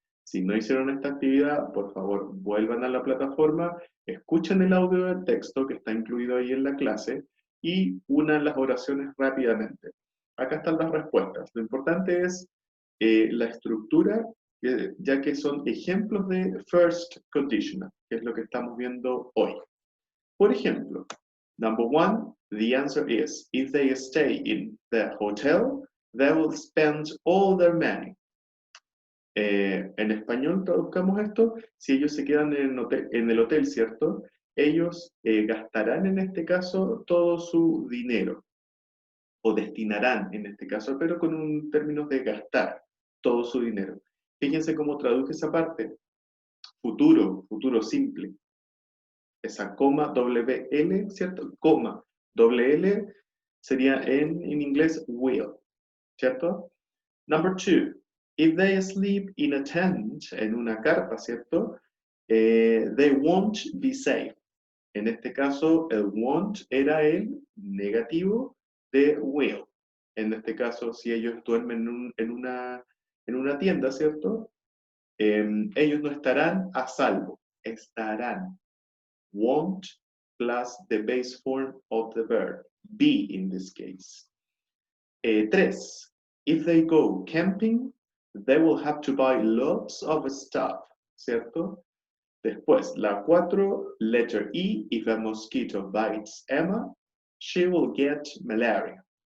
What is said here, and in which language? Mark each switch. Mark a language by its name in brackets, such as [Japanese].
[Spanish] Si no hicieron esta actividad, por favor, vuelvan a la plataforma, escuchen el audio del texto que está incluido ahí en la clase y unan las oraciones rápidamente. Acá están las respuestas. Lo importante es la estructura, ya que son ejemplos de first conditional, que es lo que estamos viendo hoy. Por ejemplo, [English] number one, the answer is, if they stay in the hotel, they will spend all their money. [Spanish] En español traduzcamos esto, si ellos se quedan en el hotel, ¿cierto? Ellos gastarán en este caso todo su dinero, o destinarán en este caso, pero con un término de gastar todo su dinero. Fíjense cómo traduje esa parte. Futuro, futuro simple. Esa coma WL, ¿cierto? Coma WL sería en inglés will, ¿cierto? [English] Number two, if they sleep in a tent, [Spanish] en una carpa, ¿cierto? [English] They won't be safe. [Spanish] En este caso, el won't era el negativo de will. En este caso, si ellos duermen en una tienda, ¿cierto? Ellos no estarán a salvo, estarán. [English] Won't plus the base form of the verb, be in this case. Tres, if they go camping, they will have to buy lots of stuff, ¿cierto? [Spanish] Después, la 4, [English] letter E, if a mosquito bites Emma, she will get malaria.